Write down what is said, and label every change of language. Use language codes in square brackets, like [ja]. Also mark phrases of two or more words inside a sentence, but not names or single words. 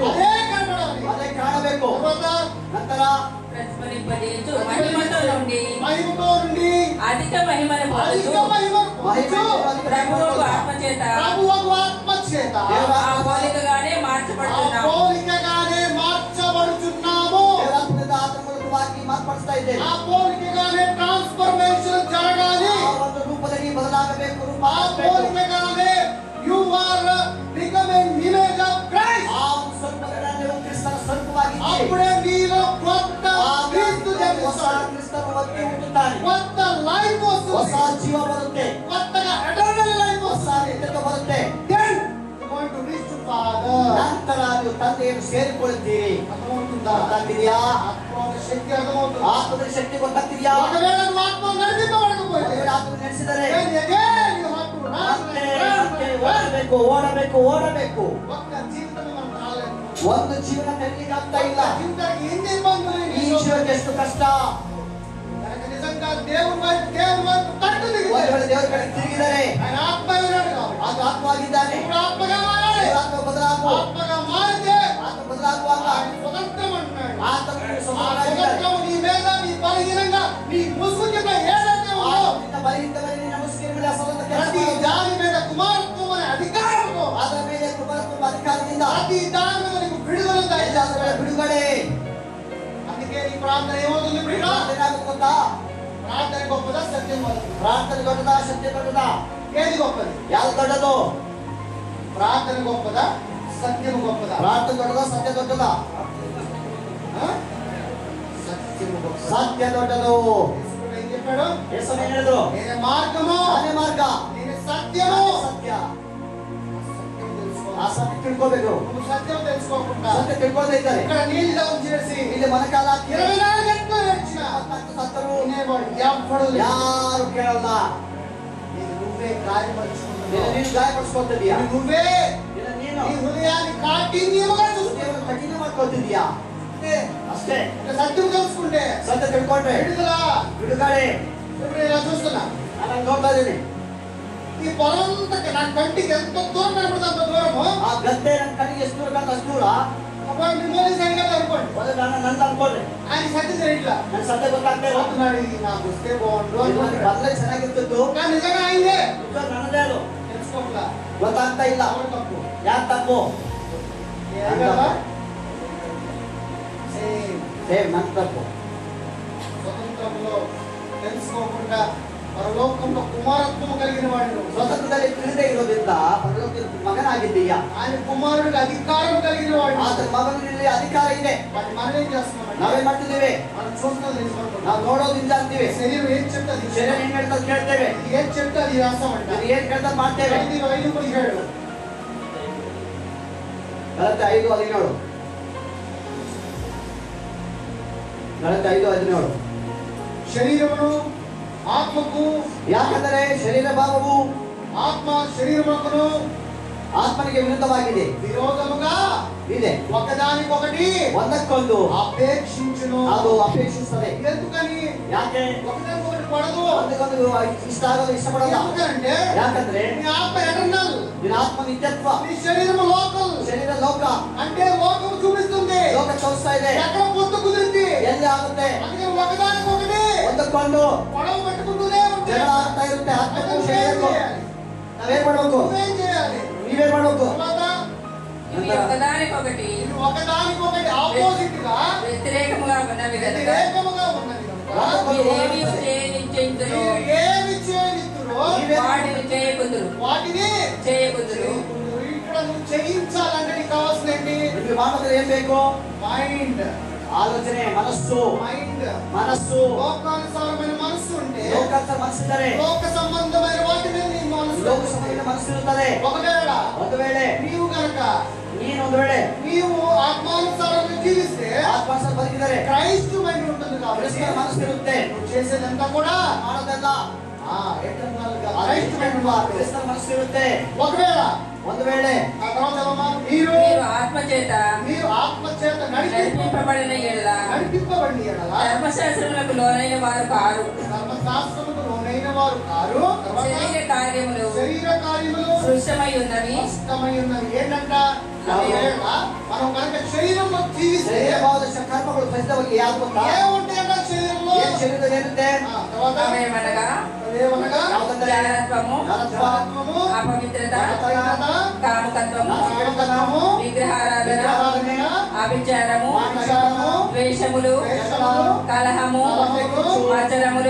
[te] అదే కనబడాలి, [kn] అదే కాಣಬೇಕು. ನಂತರ [te] ప్రతిఫలింపజేయుచు మహిమతో నుండి అధిక మహిమను పొందుచు ప్రభువుకు ఆత్మ చేత ఆ పోలికగానే మార్చబడుతున్నాము. [kn] ಮಾರ್ಪಡಿಸ್ತಾ ಇದ್ದೇವೆ. [te] ఆ పోలికగానే ట్రాన్స్ఫర్మేషన్ జరగాలి. [kn] ಆ ಒಂದು ರೂಪದಲ್ಲಿ ಬದಲಾಗಬೇಕು. [te] ఆ పోలికగానే [en] you are becoming image of Christ. [kn] ಆ ಒಂದು ಸ್ವರೂಪದಲ್ಲಿ ಕ್ರಿಸ್ತನ ಸ್ವರೂಪವಾಗಿದ್ದೀರಿ. [te] అప్పుడే నీలో కొత్త క్రీస్తు జన్మిస్తాడు. క్రిస్తను వచ్చి ఉంటున్నాడు. కొత్త లైఫ్ వస్తుంది, [kn] ಹೊಸ ಜೀವ ಬರುತ್ತೆ, [te] కొత్తగా [en] eternal life [kn] ಹೊಸ [te] వస్తుంది. [kn] ನಿತ್ಯತ್ವ ಬರುತ್ತೆ. [en] then you want to reach to Father. [kn] ನಂತರ ನೀವು ತಂದೆಯನ್ನು ಸೇರಿಕೊಳ್ಳುತ್ತೀರಿ. [te] అర్థమవుతుందా? [kn] ಗೊತ್ತಾಗ್ತಿದೆಯಾ? [te] ఆత్మల శక్తి అర్థమవుతుంది. [kn] ಆತ್ಮದ ಶಕ್ತಿ ಗೊತ್ತಾಗ್ತಿದೆಯಾ? [te] ఒకవేళ నువ్వు ఆత్మ నడిపించబడకపోతే [kn] ಆತ್ಮ ನಡೆಸಿದರೆ [en] then again you have to run. [kn] ಓಡಬೇಕು. [te] ఒక్క జీవితం మనం రాలేదు. [kn] ಒಂದು ಜೀವನ ಕಲಿಲಿಕ್ಕೆ ಆಗ್ತಾ ಇಲ್ಲ. [te] జీవితానికి ఎన్ని ఇబ్బందులు, [kn] ಈ ಜೀವನಕ್ಕೆ ಎಷ್ಟು ಕಷ್ಟ. [te] కనుక నిజంగా దేవుని వైపు కట్టు దిగితే [kn] ಒಂದು ವೇಳೆ ದೇವರ ಕಡೆ ತಿರುಗಿದರೆ [te] ఆయన ఆత్మ అయినాడు కాబట్టి [kn] ಅದು ಆತ್ಮವಾಗಿದ್ದಾನೆ. [te] ఇప్పుడు ఆత్మగా మారాలి. [kn] ಆತ್ಮ ಬದಲಾಗು. [te] ఆత్మగా మారితే [kn] ಆತ್ಮ ಬದಲಾಗುವಾಗ [te] ఆయన స్వతంత్రం అంటున్నాడు. [kn] ಆತ್ಮನಿಗೆ [te] ఆ [kn] ಸ್ವತಂತ್ರವಾಗಿದ್ದಾನೆ. [te] స్వతంత్రం నీ మీద, నీ బలహీనంగా, నీ ముసుగు కింద ఏదైతే ఉందో [kn] ನಿನ್ನ ಬಲಹೀನತೆಯಲ್ಲಿ ನಿನ್ನ ಮುಸ್ಲಿಂ ಮೇಲೆ ಸ್ವತಂತ್ರ ಕೆಲಸ [te] ప్రతి [kn] ಮಾಡು. [te] దాని మీద కుమారత్వం అనే అధికారంతో, [kn] ಅದರ ಮೇಲೆ ಕುಮಾರತ್ವ ಅಧಿಕಾರದಿಂದ [te] ప్రతి దాని మీద నీకు విడుదల [kn] ಎಲ್ಲದರ ಮೇಲೆ ಬಿಡುಗಡೆ. [te] అందుకే నీ ప్రార్థన ఏమవుతుంది? [kn] ಏನಾಗುತ್ತೆ ಗೊತ್ತಾ? [te] ప్రార్థన గొప్పదా, సత్యం గొప్పదా? [kn] ಪ್ರಾರ್ಥನೆ ದೊಡ್ಡದಾ, ಸತ್ಯ ದೊಡ್ಡದಾ? [te] ఏది గొప్పది? [kn] ಯಾವುದು ದೊಡ್ಡದು? [te] ప్రార్థన గొప్పదా, సత్యం గొప్పదా? [kn] ಪ್ರಾರ್ಥನೆ ದೊಡ್ಡದಾ, ಸತ್ಯ ದೊಡ್ಡದಾ? [te] సత్యం గొప్పదా. [kn] ಸತ್ಯ ದೊಡ್ಡದು. [te] యేసు ఏం చెప్పాడు? [kn] ಯೇಸು ಏನು ಹೇಳಿದ್ರು? [te] నేనే మార్గము, [kn] ಅದೇ ಮಾರ್ಗ, [te] నేనే సత్యము. [kn] ಸತ್ಯ. [te] సత్యం తెలుసుకో. [kn] ಆ ಸತ್ಯ ತಿಳ್ಕೋಬೇಕು. [te] నువ్వు సత్యం తెలుసుకోకుండా [kn] ಸತ್ಯ ತಿಳ್ಕೊಳ್ಳದೆ ಇದ್ದಾರೆ [te] ఇక్కడ నీళ్ళు ఉంచేసి [kn] ಇಲ್ಲಿ ಮನಕಾಲ [te] 24 గంటలు నడిచిన [kn] ಸತ್ತರು [te] వినేవాడు ఎవ్వడు లేడు. [kn] ಯಾರು ಕೇಳಲ್ಲ. [te] నీకు నువ్వే గాయపరుచుకున్నావు. [kn] ನೀನು ಗಾಯಪಡಿಸ್ಕೊಳ್ತಿದ್ಯಾ? [te] నువ్వే [kn] ನೀನು [te] నీ హృదయాన్ని కాఠిన్యముగా చూసుకున్నావు. [kn] ದೇವರು ಕಠಿಣ ಮಾಡ್ಕೊಳ್ತಿದ್ಯಾ? ಅಷ್ಟೇ. [te] ఇక సత్యం తెలుసుకుంటే [kn] ಸತ್ಯ ತಿಳ್ಕೊಂಡ್ರೆ [te] విడుదల. [kn] ಬಿಡುಗಡೆ. [te] ఇప్పుడు ఇలా చూస్తున్నా, [kn] ನಾನು ನೋಡ್ತಾ ಇದ್ದೀನಿ. [te] ఈ పొలంతా నా కంటికి ఎంత దూరం కనపడుతుంది, అంత దూరము. [kn] ಆ ಗದ್ದೆ ನನ್ನ ಕಣ್ಣಿಗೆ ಎಷ್ಟು ದೂರ ಕಾಣ್ತಾ ಅಷ್ಟು ದೂರ. [te] అప్పుడు మిమ్మల్ని సంగతి అనుకోండి, [kn] ಒಂದು ನನ್ನ ಅನ್ಕೊಂಡ್ರೆ [te] ఆయన సత్యం తెలియట్లా. [kn] ನನ್ನ ಸತ್ಯ ಗೊತ್ತಾಗ್ತಾ ಇಲ್ಲ. [te] అవుతున్నాడు, ఇది నాకు వస్తే బాగుండు [kn] ಇದು [te] అనుకుంటున్నాడు. [kn] ಬಂದ್ರೆ ಚೆನ್ನಾಗಿರ್ತಿತ್ತು. [te] కానీ నిజంగా అయిందే [kn] ಇದು ನನ್ನದೇ ಅದು [te] తెలుసుకోవట్లా. [kn] ಗೊತ್ತಾಗ್ತಾ ಇಲ್ಲ. [te] ఎవరు తప్పు? [kn] ಯಾರು తప్పు? [te] ఏది కదా? సేమ్. [kn] ನನ್ನ ತಪ್ಪು. [te] స్వతంత్రంలో తెలుసుకోకుండా పరలోకంలో కుమారత్వం కలిగిన వాడు, [kn] ಸ್ವತಂತ್ರದಲ್ಲಿ ತಿಳಿದೇ ಇರೋದ್ರಿಂದ ಪರಲೋಕದ ಮಗನಾಗಿದ್ದೀಯಾ? [te] ఆయన కుమారుడికి అధికారం కలిగిన వాడు. [kn] ಆತನ ಮಗನಲ್ಲಿ ಅಧಿಕಾರ ಇದೆ. [te] వాటి మనం ఏం చేస్తున్నాం? [kn] ನಾವೇನ್ ಮಾಡ್ತಿದ್ದೀವಿ? [te] మనం చూస్తున్నది తెలుసుకుంటున్నాం. [kn] ನಾವು ನೋಡೋದ್ರಿಂದ ಅಂತೀವಿ. [te] శరీరం ఏం చెప్తుంది? [kn] ಶರೀರ ಏನ್ ಹೇಳ್ತದೆ ಕೇಳ್ತೇವೆ. [te] ఇది ఏం చెప్తే అది రాస్తామంట. [kn] ಇದು ಏನ್ ಕೇಳ್ತದೆ ಮಾಡ್ತೇವೆ. [te] 5:17 [kn] ಗಲಾತ್ಯ 5:17. ಗಲಾತ್ಯ 5:17. [te] శరీరమును ఆత్మకు, [kn] ಯಾಕಂದರೆ ಶರೀರ ಭಾವವು [te] ఆత్మ శరీరమునకును [kn] ಆತ್ಮನಿಗೆ ವಿರುದ್ಧವಾಗಿದೆ, [te] విరోధముగా [kn] ಇದೆ. [te] ఒకదానికొకటి [kn] ಒಂದಕ್ಕೊಂದು [te] అపేక్షించును. [kn] ಅದು ಅಪೇಕ್ಷಿಸುತ್ತದೆ. [te] ఎందుకని? [kn] ಯಾಕೆ? [te] ఒకదానికొకటి పడదు. [kn] ಒಂದಕ್ಕೊಂದು ಇಷ್ಟ ಆಗೋದು ಇಷ್ಟಪಡಲ್ಲ. [te] ఎందుకంటే [kn] ಯಾಕಂದ್ರೆ [te] నీ ఆత్మ ఎటర్నల్, [kn] ನಿನ್ನ ಆತ್ಮ ನಿತ್ಯತ್ವ, [te] నీ శరీరము లోకల్. [kn] ಶರೀರ ಲೋಕ. [te] అంటే లోకం చూపిస్తుంది [kn] ಲೋಕ ತೋರಿಸ್ತಾ ಇದೆ. [te] ఎక్కడ పొత్తు కుదిరింది, [kn] ಎಲ್ಲಿ ಆಗುತ್ತೆ? [te] అందుకే ఒకదానికొకటి [kn] ಒಂದಕ್ಕೊಂದು [te] గొడవ పెట్టుకుంటూనే ఉంటాయి. [kn] ಜಗಳ ಆಗ್ತಾ ಇರುತ್ತೆ. ಆತ್ಮಕ್ಕೂ [te] నువ్వేం [kn] ಶರೀರಕ್ಕೂ [te] చేయాలి? [kn] ನಾವೇನ್ ಮಾಡ್ಬೇಕು? [te] నువ్వేం చేయాలి? [kn] ನೀವೇನ್ ಮಾಡ್ಬೇಕು? [te] తర్వాత ఇవి ఒకదానికొకటి ఆపోజిట్ గా వ్యతిరేకముగా ఉన్నవి కనుక వ్యతిరేకముగా ఉన్నది కనుక మీరేమీ చేయనిచ్చేందురు మీరు ఏమి చేయనిత్తురో వాటిని చేయకుందురు వాటిని చేయకుందురు. ఇక్కడ నువ్వు చేయించాలంటే నీకు కావాల్సింది [kn] ನಿಮಗೆ ಮಾತ್ರ ಏನ್ ಬೇಕು? [te] మైండ్ [kn] ಆಲೋಚನೆ, ಮನಸ್ಸು, [te] మైండ్ [kn] ಮನಸ್ಸು. [te] లోకానుసారమైన మనస్సు ఉంటే [kn] ಲೋಕಾಂತರ ಮನಸ್ಸಿದ್ದರೆ [te] లోక సంబంధమైన వాటి మీద నీ మనస్సు [kn] ಲೋಕ ಸಂಬಂಧಿತ ಮನಸ್ಸಿರುತ್ತದೆ. [te] ఒకవేళ [kn] ಒಂದು ವೇಳೆ [te] నీవు గనక [kn] ನೀನು ಒಂದು ವೇಳೆ [te] నీవు ఆత్మానుసారంగా జీవిస్తే [kn] ಆತ್ಮಾನುಸಾರ ಬದುಕಿದರೆ [te] క్రైస్తు మైండ్ ఉంటుంది కాబట్టి [kn] ಕ್ರಿಸ್ತನ ಮನಸ್ಸಿರುತ್ತೆ. [te] నువ్వు చేసేదంతా కూడా [kn] ಮಾಡೋದೆಲ್ಲ [te] క్రైస్తు మైండ్ మాత్రమే. [kn] ಕ್ರಿಸ್ತನ ಮನಸ್ಸಿರುತ್ತೆ. [te] ఒకవేళ [kn] ಒಂದು ವೇಳೆ [te] ఆ తర్వాత ఏమమ్మా? మీరు మీరు ఆత్మచేత ఆత్మచేత నడిపింపబడిన ఎడల నడిపింపబడి ఎడల ధర్మశాస్త్రములకు లోనైన వారు కారు. ధర్మశాస్త్రముకు లోనైన వారు కారు. శరీర కార్యములు శరీర కార్యములు సృష్టమై ఉన్నవి. స్పష్టమై ఉన్నవి. ఏంటంట? ఒకవేళ మనం కనుక శరీరంలో జీవిస్తే [kn] ಶರೀರವಾದ ಕರ್ಮಗಳು ಪ್ರಸಿದ್ಧವಾಗಿ ಯಾವ್ದು ಗೊತ್ತಾ? [te] ఏముంటాయంట శరీరంలో? [kn] ಏನ್ ಶರೀರದ ಏನಿರುತ್ತೆ? [te] తర్వాత అవేమనగా ఏమనగా జారత్వము, జారత్వము, అపవిత్రత, అపవిత్రత, కామకత్వము, కామకత్వము, విగ్రహారాధన, విగ్రహారాధన, అభిచారము, వ్యభిచారము, ద్వేషములు, ద్వేషములు, కలహము, కలహములు, మత్సరములు,